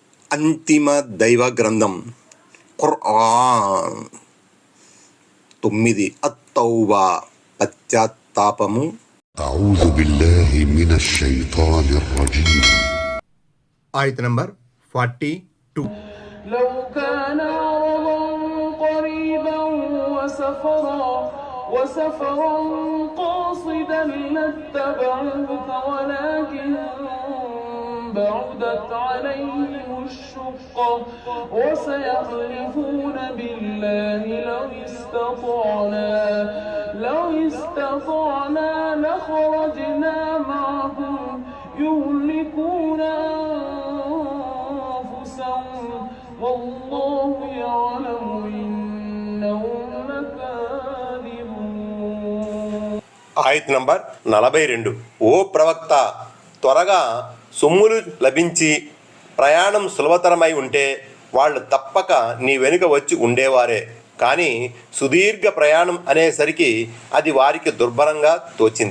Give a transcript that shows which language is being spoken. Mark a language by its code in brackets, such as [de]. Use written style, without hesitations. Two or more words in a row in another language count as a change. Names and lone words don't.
[te] అంతిమ దైవ గ్రంథం ఖుర్ఆన్. 9 అత్తౌబా పశ్చాత్తాపము. [ar] أعوذ بالله من الشيطان الرجيم. [te] ఆయత నంబర్ 42. [ar] لو كان عرضا قريبا وسفرا قاصدا لاتبعوك ولكن بعدت عليهم الشقة وسيحلفون بالله لو استطعنا لخرجنا معكم يهلكون أنفسهم والله يعلم إنهم لكاذبون. [te] ఆయత నంబర్ 42. ఓ ప్రవక్త, త్వరగా సొమ్ములు లభించి ప్రయాణం సులభతరమై ఉంటే వాళ్ళు తప్పక నీ వెనుక వచ్చి ఉండేవారే. కానీ సుదీర్ఘ ప్రయాణం అనేసరికి అది వారికి దుర్భరంగా తోచింది.